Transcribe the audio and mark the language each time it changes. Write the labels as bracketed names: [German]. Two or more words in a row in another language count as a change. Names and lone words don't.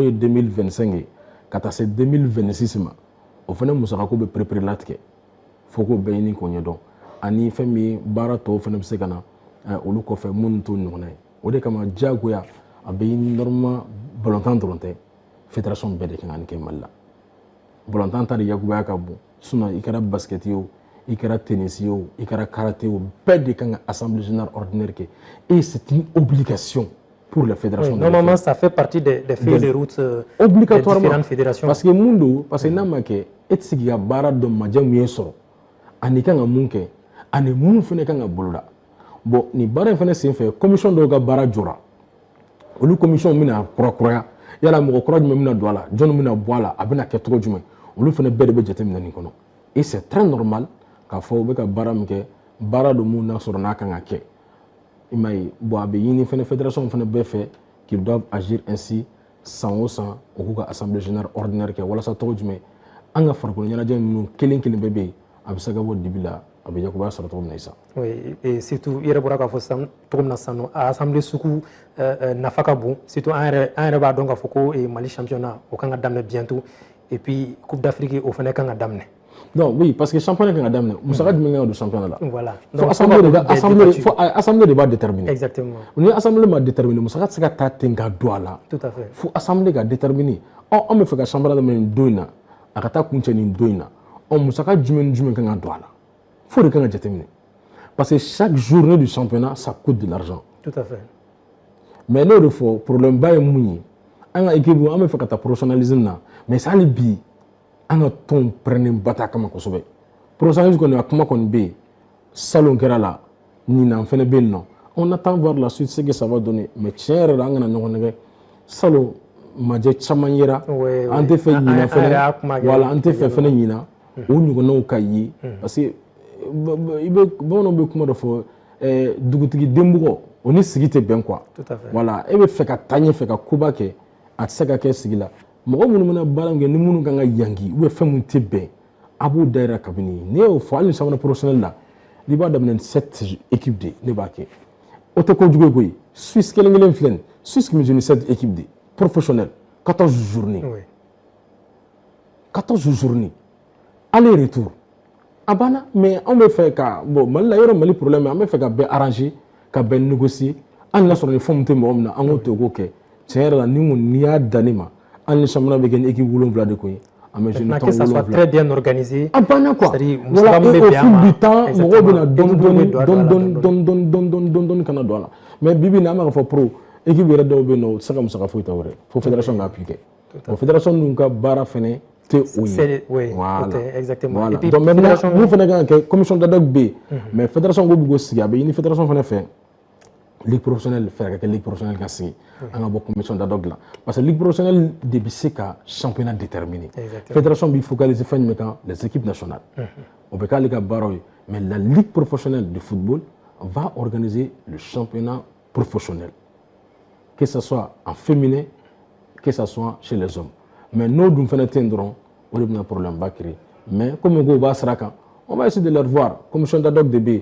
[Bambara] ye 2025 ye ka taa se 2026 ma o fɛnɛ musakako bɛ perepere latigɛ fo k'o bɛɛ ɲini k'o ɲɛdɔn ani fɛn min ye baara tɔw fɛnɛ bɛ se ka na olu kɔfɛ minnu t'o ɲɔgɔnna ye o de kama diyagoya a bɛ ɲini normalement balontan dɔrɔn tɛ fédération bɛɛ de kan ka nin kɛ Mali la balontan ta de yakubaya ka bon sinon i kɛra basket ye o i kɛra tennis ye o i kɛra karaté o bɛɛ de kan ka [French] assemblée générale ordinaire [Bambara] kɛ [French] et c'est une obligation pour les fédérations. Oui, normalement ça fait partie des feuilles de route obligatoirement des différentes fédérations. Parce que [Bambara] mun don [French] parce que [Bambara] n'a ma kɛ e tɛ se k'i ka baara dɔn majɛ min ye sɔrɔ ani kan ka mun kɛ ani mun fɛnɛ kan ka boloda bon ni baara in fɛnɛ sen fɛ commission dɔw ka baara jɔra olu commission bɛna kurakuraya yala mɔgɔ kura jumɛn bɛna don a la jɔn bɛna bɔ a la a bɛna kɛ cogo jumɛn olu fɛnɛ bɛɛ de bɛ jateminɛ nin kɔnɔ [French] et c'est très normal [Bambara] k'a fɔ u bɛ ka baara min kɛ baara don mun n'a sɔrɔ n'a kan ka kɛ i m'a ye bon a bɛ ɲini fɛnɛ fédération fɛnɛ bɛɛ fɛ [French] qu'ils doivent agir ainsi [Bambara] san o san u k'u ka [French] assemblée générale ordinaire [Bambara] kɛ walasa tɔgɔ jumɛn an ka farikolo ɲɛnajɛ ninnu kelen kelen bɛɛ bɛ yen a bɛ se ka bɔ dibi la a bɛ yakubaya sɔrɔ cogo min na sisan. [French] Oui et surtout [Bambara] i yɛrɛ bɔra k'a fɔ sisan cogo min na sisan nɔ a assemblée sugu nafa ka bon surtout an yɛrɛ b'a dɔn k'a fɔ ko Mali championnat o kan ka daminɛ bientôt [French] et puis coupe d'Afrique [Bambara] o fana kan ka daminɛ. [French] Non, oui, parce que [Bambara] championnat kan ka daminɛ musaka jumɛn kan ka don championnat la. [French] Voilà. [Bambara] Donc assemblée de b'a déterminer. [French] Exactement. [Bambara] Ni assemblée ma déterminer musaka tɛ se ka taa ten ka don a la. [French] Tout à fait. [Bambara] Fo assemblée ka déterminer an bɛ fɛ ka championnat daminɛ nin don in na a ka taa kuncɛ nin don in na musaka jumɛn kan ka don a la fo de kan ka jateminɛ [French] parce que chaque journée du championnat ça coûte de l'argent. Tout à fait. [Bambara] Mais n'o de fɔ problème ba ye mun ye an ka équipe an bɛ fɛ ka taa professionnalisme na mais hali bi an ka tɔn pɛrɛnnen ba t'a kama kosɛbɛ professionnalisme kɔni a kuma kɔni bɛ yen salon kɛra la ɲinan fɛnɛ bɛ yen nɔ [French] on attend voir la suite ce que ça va donner [Bambara] mais tiɲɛ yɛrɛ la an kana ɲɔgɔn nɛgɛ salon majɛ caman yera an tɛ fɛ ɲinan fɛnɛ wala an tɛ fɛ fɛnɛ ɲinan o ɲɔgɔnnaw ka ye [French] parce que [Bambara] i bɛ bamananw bɛ kuma dɔ fɔ dugutigi denbugɔ o ni sigi tɛ bɛn [French] quoi voilà [Bambara] e bɛ fɛ ka taa ɲɛfɛ ka koba kɛ a tɛ se ka kɛ sigi la mɔgɔ minnu bɛna baara min kɛ ni minnu kan ka yangi [French] ou bien [Bambara] fɛn minnu tɛ bɛn a b'o dayira kabini ne y'o fɔ hali ni championnat professionnel la n'i b'a daminɛ ni 7 équipes de ne b'a kɛ o tɛ kojugu ye koyi Suisse kelen-kelen filɛ nin Suisse kun bɛ jouer ni 7 [French] équipes de professionnelles 14 journées 14 journées aller retour [Bambara] a banna mais an bɛ fɛ ka bon Mali la yɔrɔ Mali problème an bɛ fɛ ka bɛɛ arranger ka bɛɛ négocier hali n'a sɔrɔ ni fɛn min tɛ mɔgɔ min na an k'o to k'o kɛ tiɲɛ yɛrɛ la n'i y'a dan ne ma hali ni championnat bɛ kɛ ni équipe 7 de ko ye an bɛ jouer [French] que ça soit très bien organisé [Bambara] a banna [French] quoi voilà et au fil du temps [Bambara] mɔgɔw bɛna dɔɔni kana don a la mais bi bi in na an bɛ ka fɔ [French] pro équipe [Bambara] yɛrɛ dɔw bɛ yen nɔ o tɛ se ka musaka foyi ta wɛrɛ fo fédération k'a appliquer bon fédération ninnu ka baara fɛnɛ tɛ o ye [French] voilà exactement et puis donc maintenant [Bambara] mun fɛnɛ kan ka kɛ [French] commission d'ad hoc [Bambara] bɛ yen mais fédération ko bɛ k'o sigi a bɛ ɲini fédération fɛnɛ fɛ [French] ligue professionnelle [Bambara] fɛrɛ ka kɛ [French] ligue professionnelle [Bambara] ka sigi an ka bɔ [French] commission d'ad hoc [Bambara] la [French] parce que ligue professionnelle [Bambara] de bɛ se ka championnat déterminer fédération bɛ focaliser fɛn jumɛn kan [French] les équipes nationales [Bambara] o bɛ k'ale ka baaraw ye [French] Mais la Ligue professionnelle de football va organiser le championnat professionnel. Que ce soit en féminin, que ce soit chez les hommes. Mais nous, nous faisons un problème. Mais comme on va on va essayer de leur voir. Comme je suis un de B.